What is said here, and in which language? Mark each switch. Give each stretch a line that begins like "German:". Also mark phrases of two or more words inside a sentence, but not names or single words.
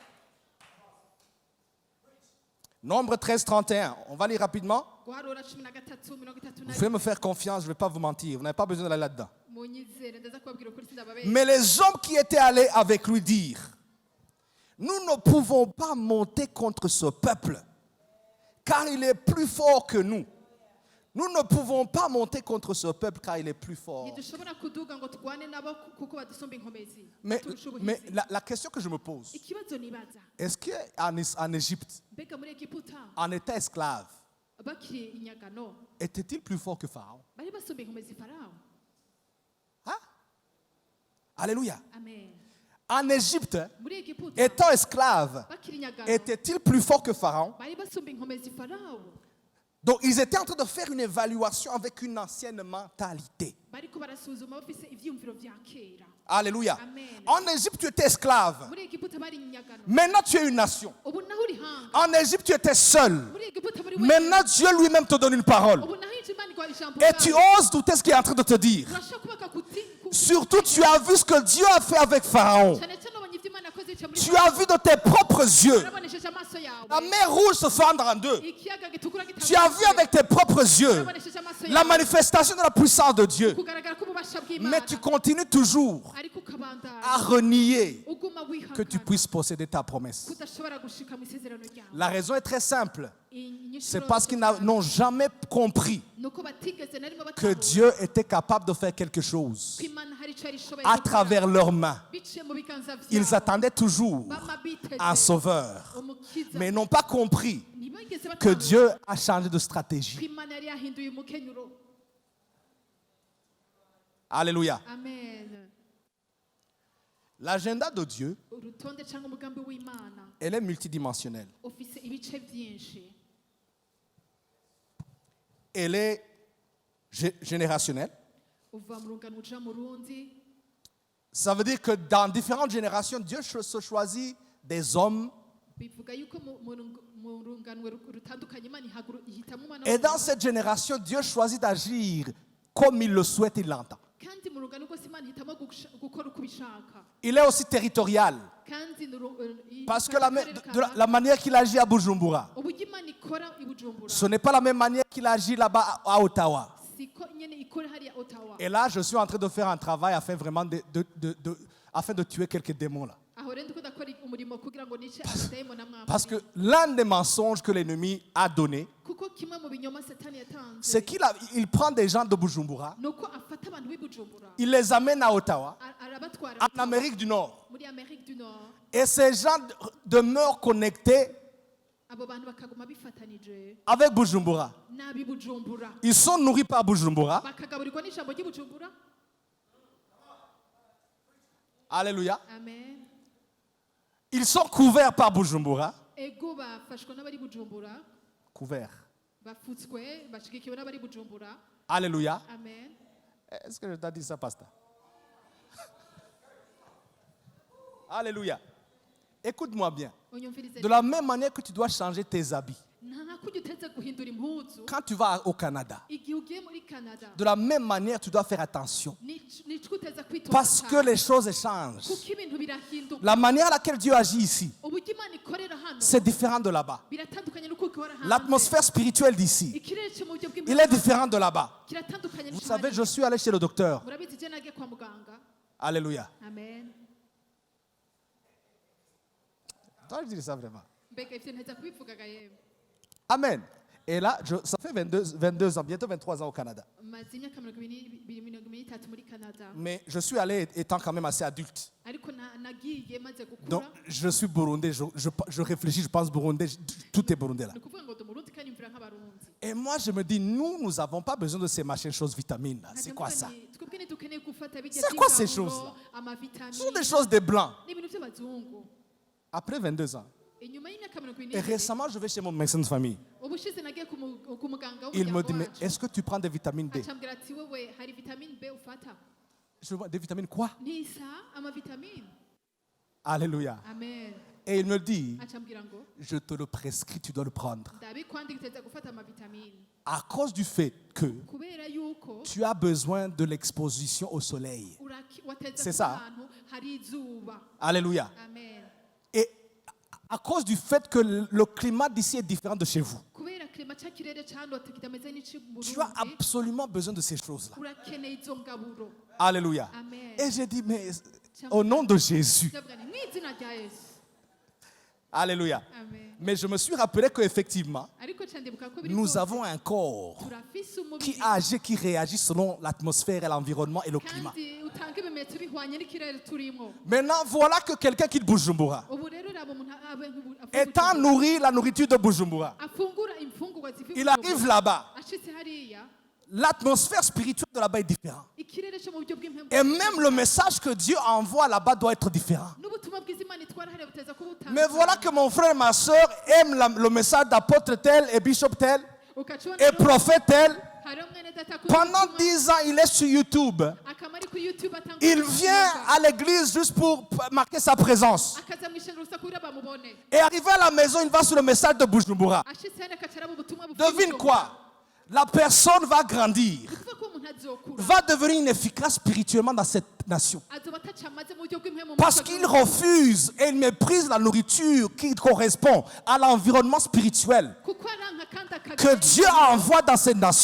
French: Nombre 13, 31. On va lire rapidement.
Rundi: guharura 13:33
French: Vous pouvez me faire confiance, je ne vais pas vous mentir. Vous n'avez pas besoin d'aller là-dedans.
Rundi: munyizere ndaza kubabwira ukuri sindababeshya
French: Mais les hommes qui étaient allés avec lui dirent, nous ne pouvons pas monter contre ce peuple, car il est plus fort que nous. Nous ne pouvons pas monter contre ce peuple car il est plus fort.
Rundi: ntidushobora kuduga ngo turwane nabo kuko badusumba inkomezi
French: Mais
Rundi: baturusha ubuhizi.
French: la question que je me pose,
Rundi: Ikibazo nibaza
French: est-ce qu'en Égypte,
Rundi: mbega muri Egiputa
French: en état esclave,
Rundi: bakiri inyagano
French: était-il plus fort que Pharaon?
Rundi: bari basumba inkomezi Farawo?
French: Hein? Alléluia. Amen. En Égypte,
Rundi: Muri Egiputa
French: étant esclave,
Rundi: bakiri inyagano
French: était-il plus fort que Pharaon?
Rundi: bari basumba inkomezi Farawo?
French: Donc ils étaient en train de faire une évaluation avec une ancienne mentalité.
Rundi: bariko barasuzuma bafise ivyumviro vya kera.
French: Alléluia. Amen. En Égypte, tu étais esclave.
Rundi: Muri Egiputa bari inyagano
French: Maintenant, tu es une nation.
Rundi: ubu naho uri hanga.
French: En Égypte, tu étais seul.
Rundi: Muri Egiputa bari
French: Maintenant, Dieu lui-même te donne une parole.
Rundi: ubu naho ije Imana igwa ijambo
French: Et tu oses douter ce qu'il est en train de te dire.
Rundi: urashobora kubaka
French: Surtout, tu as vu ce que Dieu a fait avec Pharaon.
Rundi: cyane cyane ubonye ivyo Imana yakoze ica muri
French: Tu as vu de tes propres yeux
Rundi: urabonesheje amaso yawe
French: la mer rouge se fendre en deux.
Rundi: ikiyaga gitukura
French: Tu as vu avec tes propres yeux
Rundi: urabonesheje amaso
French: la
Rundi: yawe
French: manifestation de la puissance de Dieu.
Rundi: kugaragara k'ububasha
French: Mais
Rundi: bw'Imana
French: tu continues toujours
Rundi: ariko ukabandanya
French: à renier
Rundi: uguma
French: que tu
Rundi: wihakana
French: puisses posséder ta promesse.
Rundi: kudashobora gushika mu isezerano ryawe.
French: La raison est très simple.
Rundi: Inyishuro
French: C'est parce qu'ils
Rundi: zose
French: n'ont jamais compris
Rundi: nuko batigeze na rimwe
French: que
Rundi: batahura
French: Dieu était capable de faire quelque chose
Rundi: ko Imana hari ico yari ishoboye
French: à
Rundi: gukora.
French: travers leurs mains.
Rundi: Biciye mu biganza
French: Ils
Rundi: vyabo
French: attendaient toujours
Rundi: bama biteze
French: un sauveur,
Rundi: umukiza
French: mais n'ont pas compris
Rundi: ntibigeze
French: que
Rundi: batahura
French: Dieu a changé de
Rundi: ko
French: stratégie.
Rundi: Imana yari yahinduye umukenyuro.
French: Alléluia. Amen. L'agenda de Dieu,
Rundi: Urutonde cyangwa umugambi w'Imana
French: elle est multidimensionnelle.
Rundi: ufise ibice byinshi.
French: Elle est générationnelle.
Rundi: Uva mu rungano uja mu rundi.
French: Ça veut dire que dans différentes générations, Dieu se choisit des hommes.
Rundi: Bivuga yuko mu rungano rutandukanye Imana ihitamo umwana
French: Et dans
Rundi: w'umuntu.
French: cette génération, Dieu choisit d'agir comme il le souhaite, il l'entend.
Rundi: Kandi mu rungano rwose Imana ihitamo gukora uko ibishaka.
French: Il est aussi territorial.
Rundi: Kandi
French: Parce que la manière qu'il agit à Bujumbura,
Rundi: uburyo Imana ikora i Bujumbura
French: ce n'est pas la même manière qu'il agit là-bas à Ottawa.
Rundi: siko nyene ikora hariya Ottawa.
French: Et là, je suis en train de faire un travail afin vraiment afin de tuer quelques démons là.
Rundi: Aho rero ndiko ndakora umurimo kugira ngo nice abadayimoni amwe
French: Parce que l'un des mensonges que l'ennemi a donné,
Rundi: kuko kimwe mu binyoma Satani yatanze
French: c'est qu'il prend des gens de Bujumbura,
Rundi: nuko afata abantu b'i Bujumbura
French: il les amène à Ottawa,
Rundi: arabatwara
French: en Amérique du Nord.
Rundi: muri Amérique du Nord.
French: Et ces gens demeurent connectés
Rundi: Abo bantu bakaguma bifatanije
French: avec Bujumbura.
Rundi: n'ab'i Bujumbura
French: Ils sont nourris par Bujumbura.
Rundi: bakagaburirwa n'ijambo ry'i Bujumbura.
French: Alléluia. Amen. Ils sont couverts par Bujumbura.
Rundi: Ego bafashwa n'abari Bujumbura
French: Couverts.
Rundi: bafutswe bashigikiwe n'abari Bujumbura.
French: Alléluia. Amen. Est-ce que je t'ai dit ça, pasteur? Alléluia. Écoute-moi bien.
Rundi: Unyumvirize
French: De la même manière que tu dois changer tes habits
Rundi: nta kujya uteze guhindura impuzu
French: quand tu vas au Canada,
Rundi: igihe ugiye muri Canada
French: de la même manière tu dois faire attention
Rundi: nicyo uteze kwitonda
French: parce que les choses changent.
Rundi: kuko ibintu birahinduka.
French: La manière à laquelle Dieu agit ici,
Rundi: Uburyo Imana ikorera hano
French: c'est différent de là-bas.
Rundi: biratandukanye n'uko ikora hanze.
French: L'atmosphère spirituelle d'ici,
Rundi: Ikirere cyo mu buryo
French: il est
Rundi: bw'Imana
French: différent de là-bas.
Rundi: kiratandukanye
French: Vous
Rundi: n'icyo
French: savez,
Rundi: hariya.
French: je suis allé chez le docteur.
Rundi: Murabizi je nagiye kwa muganga.
French: Alléluia. Amen. Toi, je dis ça vraiment.
Rundi: Mbega ivyo nteza kubivugaga yewe. Amen.
French: Et là, ça fait 22 ans, bientôt 23 ans au Canada.
Rundi: Maze imyaka 23 muri Canada.
French: Mais je suis allé étant quand même assez adulte.
Rundi: Ariko nagiye maze
French: Donc,
Rundi: gukura.
French: je suis burundais, je réfléchis, je pense burundais, tout est burundais là.
Rundi: Ni ukuvuga ngo ndi Umurundi kandi mvira nk'abarundi.
French: Et moi, je me dis, nous n'avons pas besoin de ces machines choses vitamines là. C'est
Rundi: Nkaja
French: quoi
Rundi: mvuga
French: ça?
Rundi: nti, twebwe ntidukeneye gufata bijya
French: C'est quoi ces
Rundi: by'ingaburo,
French: choses-là?
Rundi: amavitamine,
French: Ce sont des choses des blancs.
Rundi: n'ibintu by'abazungu.
French: Après 22 ans.
Rundi: Inyuma y'imyaka
French: Et récemment, je vais chez mon médecin de famille.
Rundi: ubushize nagiye ku muganga
French: Il me
Rundi: w'umuryango
French: dit, mais
Rundi: wacu.
French: est-ce que tu prends des vitamines D?
Rundi: Acambwira ati wewe hari vitamine B ufata?
French: Je vois des vitamines quoi?
Rundi: Nisa amavitamine.
French: Alléluia. Amen. Et il me dit,
Rundi: Acambwira ngo
French: je te le prescris, tu dois le prendre.
Rundi: ndabikwandika uteza gufata amavitamine
French: À cause du fait que
Rundi: kubera yuko
French: tu as besoin de l'exposition au soleil.
Rundi: wateza
French: C'est
Rundi: ku
French: ça.
Rundi: ahantu hari izuba.
French: Alléluia. Amen. Et à cause du fait que le climat d'ici est différent de chez vous,
Rundi: Kubera klima ca kirere cahano kitameze n'ici mu
French: tu as
Rundi: Burundi,
French: absolument besoin de ces choses-là.
Rundi: urakeneye izo ngaburo.
French: Alléluia. Amen. Et j'ai dit, mais au nom de Jésus,
Rundi: Ndavuga nti mw'izina rya Yesu
French: Alléluia. Amen. Mais je me suis rappelé qu'effectivement,
Rundi: ariko candibuka ko biri
French: nous
Rundi: bwose
French: avons un corps
Rundi: turafise
French: qui
Rundi: umubiri
French: agit, qui réagit selon l'atmosphère et l'environnement et le climat.
Rundi: kandi utanga ibimenyetso bihwanye n'ikirere turimo.
French: Maintenant, voilà que quelqu'un quitte Bujumbura,
Rundi: ubu rero uraba umuntu
French: étant nourri la nourriture de Bujumbura,
Rundi: afungura imfungurwa ziva
French: il arrive là-bas.
Rundi: ashitse hariya
French: L'atmosphère spirituelle de là-bas est différente.
Rundi: ikirere cyo mu buryo bw'impemu
French: Et même le message que Dieu envoie là-bas doit être différent.
Rundi: n'ubutumwa bwiza Imana itwara hariya buteza kuba
French: Mais voilà que mon frère et ma soeur aiment le message d'apôtre tel et bishop tel et prophète tel. Pendant 10 ans, il est sur YouTube.
Rundi: akamari kuri YouTube atanga
French: Il vient à l'église juste pour marquer sa présence.
Rundi: akaza mu ishengero gusa kugira bamubone
French: Et arrivé à la maison, il va sur le message de Bujumbura.
Rundi: ashitse hariya akacara mu butumwa buvuga
French: Devine quoi? La personne va grandir,
Rundi: kuvuga ko umuntu azokura
French: va devenir inefficace spirituellement dans cette nation.
Rundi: azoba atacamaze mu buryo bw'impemu
French: Parce qu'il refuse et il méprise la nourriture qui correspond à l'environnement spirituel
Rundi: kuko aranka kandi
French: que Dieu envoie dans cette nation